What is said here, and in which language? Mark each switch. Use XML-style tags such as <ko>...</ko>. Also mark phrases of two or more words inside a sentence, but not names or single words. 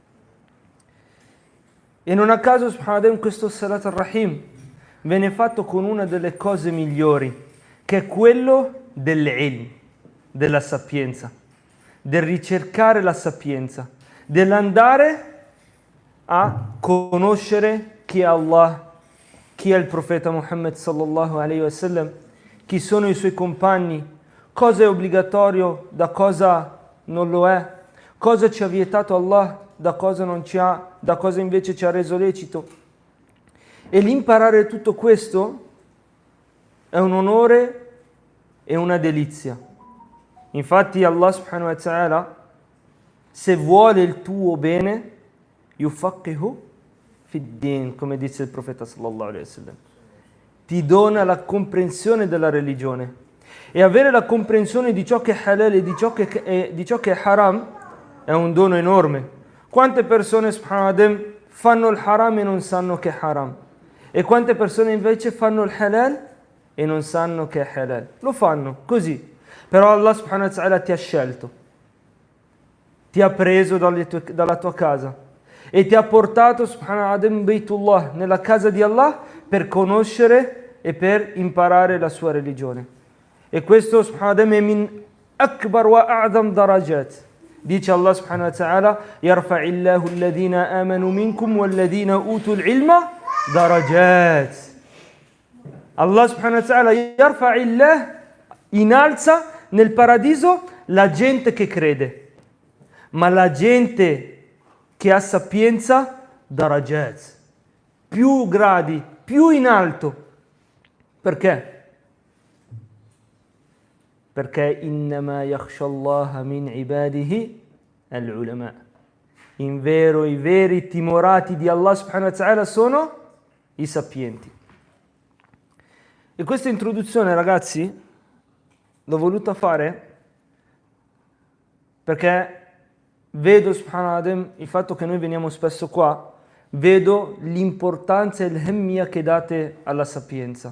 <it>E non a caso, subhanallah, questo</it> <ar>صلة الرحم</ar> <it>viene fatto con una delle cose migliori, che è quello dell'ilm, della sapienza, del ricercare la sapienza, dell'andare a conoscere chi è Allah, chi è il profeta Muhammad</it> <ar>صلى الله عليه وسلم,</ar> <it>chi sono i suoi compagni, cosa è obbligatorio, da cosa non lo è, cosa ci ha vietato Allah, da cosa non ci ha, da cosa invece ci ha reso lecito. E l'imparare tutto questo è un onore e una delizia. Infatti Allah</it> <ar>سبحانه وتعالى,</ar> <it>se vuole il tuo bene,</it> <ar>يفقهه في الدين,</ar> <it>come dice il profeta</it> <ar>صلى الله عليه وسلم,</ar> <it>ti dona la comprensione della religione. E avere la comprensione di ciò che è halal e di ciò che è haram è un dono enorme. Quante persone subhanallah fanno il haram e non sanno che è haram, e quante persone invece fanno il halal e non sanno che è halal, lo fanno così. Però Allah</it> <ar>سبحانه وتعالى</ar> <it>ti ha scelto, ti ha preso dalla tua casa e ti ha portato subhanallah Baytullah, nella casa di Allah, per conoscere e per imparare la sua religione. E questo subhanallah è</it> <ar>من أكبر وأعظم درجات. Dice Allah سبحانه وتعالى: يرفع الله الذين آمنوا منكم والذين أوتوا العلم درجات. الله سبحانه وتعالى يرفع الله,</ar> <it>innalza nel paradiso la gente che crede, ma la gente che ha sapienza, darajat, più gradi, più in alto. Perché? Perché</it> <ar>إنما يخشى الله من عباده العلماء.</ar> <it>In vero, i veri timorati di Allah</it> <ar>سبحانه وتعالى</ar> <it>sono i sapienti. E questa introduzione, ragazzi, l'ho voluta fare perché vedo, subhanallah, il fatto che noi veniamo spesso qua, vedo l'importanza e l'hemmia che date alla sapienza.</it>